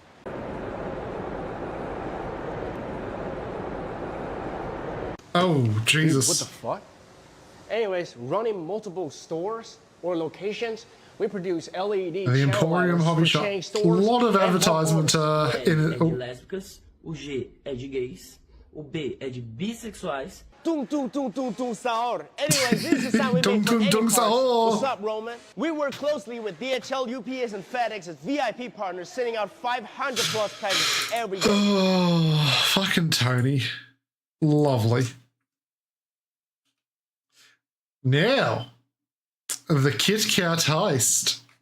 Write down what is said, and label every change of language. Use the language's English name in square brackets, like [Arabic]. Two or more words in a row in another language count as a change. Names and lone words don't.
[English] Oh, Jesus. What the fuck? Anyways, running multiple stores or locations, we produce LED The Emporium Hobby Shop. A lot of advertisement in it. Oh. [Portuguese] Lésbicas, o G é de gays, o B é de bissexuais. Tum tum tum tum tum saor. [English] Anyways, this is how we make for any parts. What's up, Roman? We work closely with DHL, UPS, and FedEx as VIP partners, sending out 500 plus packages every day. Oh, fucking Tony. Lovely. Now, the Kit Kat heist.